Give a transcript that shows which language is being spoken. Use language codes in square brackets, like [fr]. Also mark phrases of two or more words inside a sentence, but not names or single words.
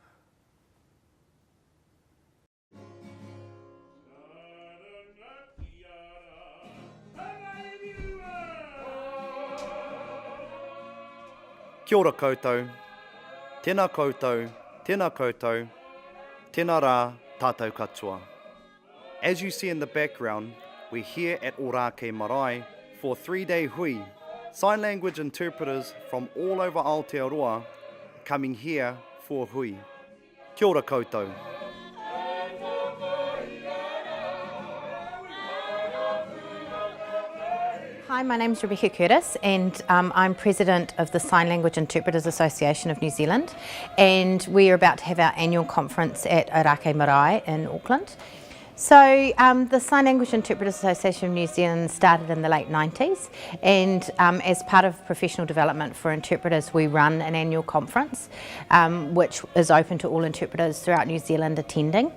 [mi] Kia ora koutou, tēnā koutou, tēnā koutou, tēnā rā tātou katoa. [en] As you see in the background, we're here at Ōrākei Marae for a 3-day hui. Sign language interpreters from all over Aotearoa coming here for hui. [mi] Kia ora koutou. [en] Hi, my name is Rebecca Curtis and I'm President of the Sign Language Interpreters Association of New Zealand, and we are about to have our annual conference at Ōrākei Marae in Auckland. So the Sign Language Interpreters Association of New Zealand started in the late 90s, and as part of professional development for interpreters, we run an annual conference which is open to all interpreters throughout New Zealand attending.